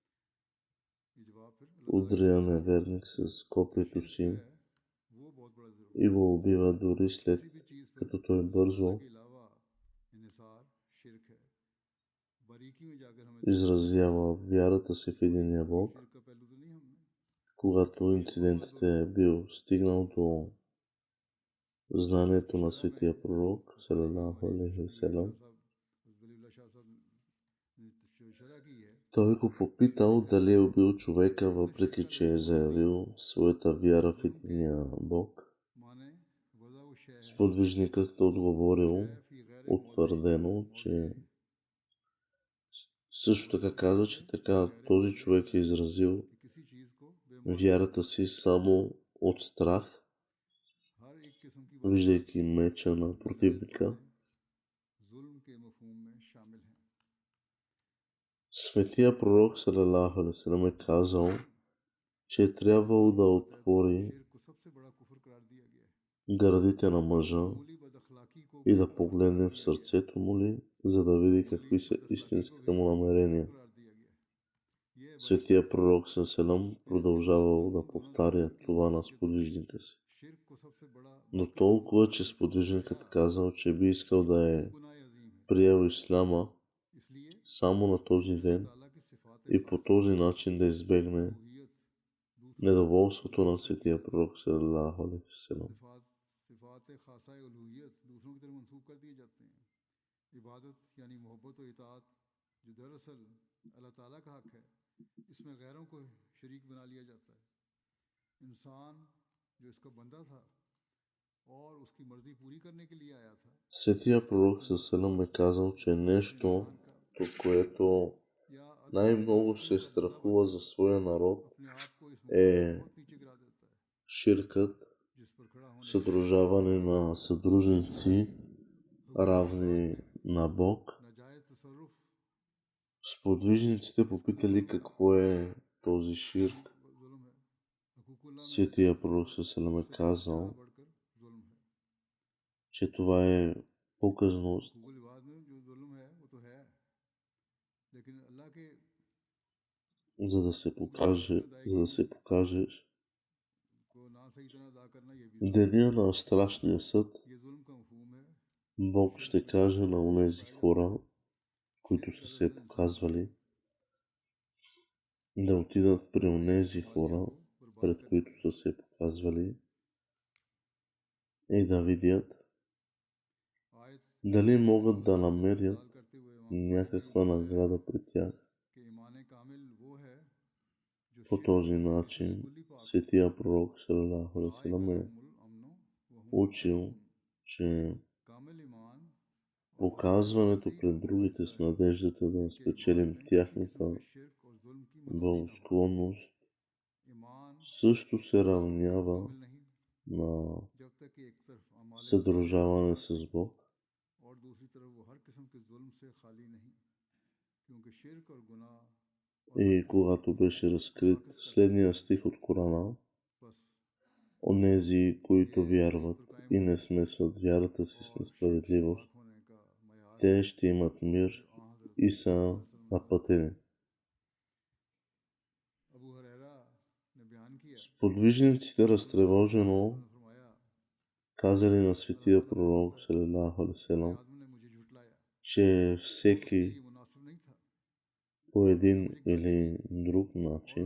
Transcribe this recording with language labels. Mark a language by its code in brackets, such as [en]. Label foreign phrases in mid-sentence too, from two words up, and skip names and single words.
[bg] удря неверник с копието си и го убива дори след като той бързо изразява вярата си в единия Бог. Когато инцидентът е бил стигнал до знанието на Светия пророк, [ar] صلى الله عليه وسلم, [bg] той го попитал дали е убил човека, въпреки че е заявил своята вяра в единия Бог. Сподвижникът отговорил утвърдено, че също така казва, че така този човек е изразил вярата си само от страх, виждайки меча на противника. Светия пророк [ar] صلى الله عليه وسلم [bg] е казал, че е трябвало да отвори гърдите на мъжа и да погледне в сърцето му ли, за да види какви са истинските му намерения. Светия пророк салалаху продължавал да повтаря това на сподвижника си. Но толкова, че сподвижникът казал, че би искал да е приел исляма само на този ден и по този начин да избегне недоволството на светия пророк [ar] صلى الله عليه وسلم. [hi] सिफात खासा उलूहियत दूसरों की तरफ मंसूब कर दिए जाते हैं। इबादत यानी मोहब्बत और इताअत जो दरअसल अल्लाह ताला का हक है, इसमें गैरों को शरीक बना लिया जाता है। इंसान जो इसका बंदा था और उसकी मर्जी पूरी करने के लिए आया था, [bg] Светия пророк салам е казал, че нещо, от което [hi] या [bg] най-много се страхува за своя народ [hi] अपने आप को इस मुकाम से [bg] е [hi] बहुत नीचे गिरा देता है [bg] ширкът, [hi] जिस पर खड़ा होने [bg] съдружаване на съдружници, равни на Бог. [hi] नाजायज तसर्रुफ [bg] Сподвижниците попитали какво е този ширк. [hi] जुल्म है। हकूकुल्लाह में [bg] Светия пророк салам е казал, [hi] बढ़कर जुल्म है। [bg] че това е показност, [hi] हकूकुल इबाद में जो जुल्म है वो तो है, लेकिन अल्लाह के [bg] за да се покажеш. [hi] को ना सही तरह अदा करना ये भी [bg] Деня на страшния съд [hi] ये जुल्म का मफहूम है। [bg] Бог ще каже на онези хора, които са се показвали, да отидат при онези хора, пред които са се показвали, и да видят [hi] आयत [bg] дали могат да намерят [hi] दाल करते हुए [bg] някаква награда при тях. [hi] कि ईमान कामिल वो है जो [bg] По този начин светия пророк [ar] صلى الله عليه وسلم [bg] е [hi] अमनो [bg] учил, че [hi] कामिल ईमान [bg] показването пред другите с надеждата да спечелим тяхната [hi] शिरक और जुल्म की [bg] благосклонност [hi] ईमान [bg] също се равнява [hi] कामिल नहीं [bg] на [hi] जब तक कि एक तरफ अमाल [bg] съдружаване с Бог. [hi] और दूसरी तरफ वो हर किस्म के जुल्म से खाली नहीं, क्योंकि शिरक और गुनाह [bg] И когато беше разкрит следния стих от Корана, [hi] बस [bg] онези, които вярват и не смесват вярата си с несправедливост, [hi] होने का मयार [bg] те ще имат мир и са напътени. [hi] अबू हुरैरा ने बयान किया [bg] Сподвижниците разтревожено [hi] फरमाया [bg] казали на светия пророк [ar] صلى الله عليه وسلم, [hi] आदम ने मुझे झुटलाया, [bg] че всеки [hi] ये मुनासिब नहीं था, [bg] по един или друг начин,